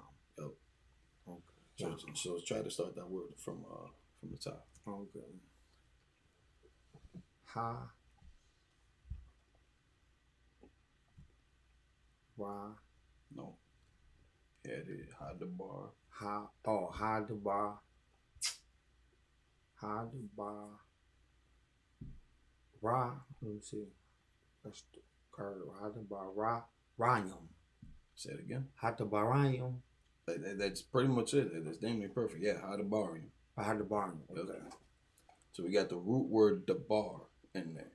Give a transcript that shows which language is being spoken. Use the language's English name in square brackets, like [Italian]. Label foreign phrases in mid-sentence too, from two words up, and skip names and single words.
[English] Yep. Okay. So try to start that word from the top. Okay. Ha. Ra. No. Yeah, it is. Had the bar. Ha. Oh, [Hebrew] ha the bar. Ha the bar. [English] Ra. Let me see. That's the card. [Hebrew] Ha the bar. [English] Ra. Rayum. Say it again. [Hebrew] Ha the barayum. [English] That's pretty much it. That's damn near perfect. Yeah, [Hebrew] had the bar. Hadabar. [English] Okay. So we got the root word dabar in there.